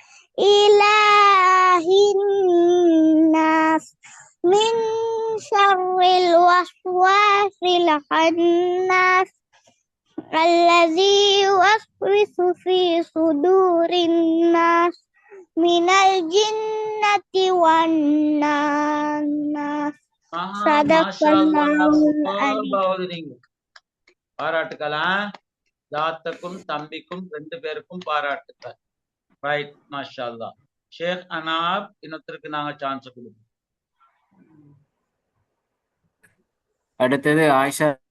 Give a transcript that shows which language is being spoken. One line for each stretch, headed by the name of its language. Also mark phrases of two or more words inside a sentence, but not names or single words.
Arabic: إله الناس من شر الوسواس الخناس الذي يوسوس في صدور الناس من الجنة والناس.
Tamil: பாராட்டுக்களா? தாத்தக்கும் தம்பிக்கும் 2 பேருக்கும் பாராட்டுக்கள். ரைட்,
Arabic: ما شاء الله.
Tamil: ஷேக் அனாப் இன்னொருத்தருக்கு நாங்க சான்ஸ் கொடுப்போம். அடுத்தது ஆயிஷா